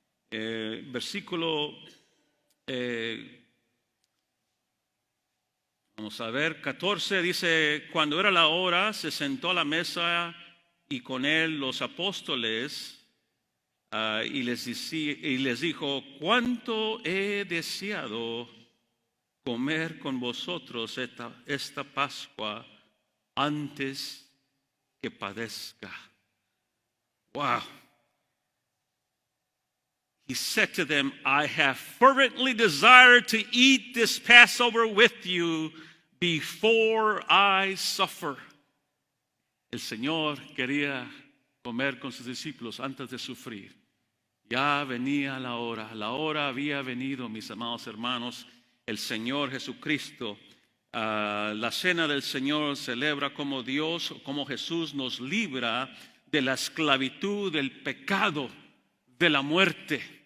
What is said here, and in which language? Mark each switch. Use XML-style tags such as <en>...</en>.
<es>Versículo, vamos a ver, 14 dice, cuando era la hora, se sentó a la mesa y con él los apóstoles y les dijo, cuánto he deseado comer con vosotros esta Pascua antes que padezca.</es> <en>Wow. He said to them, I have fervently desired to eat this Passover with you before I suffer.</en> <es>El Señor quería comer con sus discípulos antes de sufrir. Ya venía la hora había venido, mis amados hermanos. El Señor Jesucristo, la cena del Señor celebra como Dios, como Jesús nos libra de la esclavitud, del pecado, de la muerte.</es>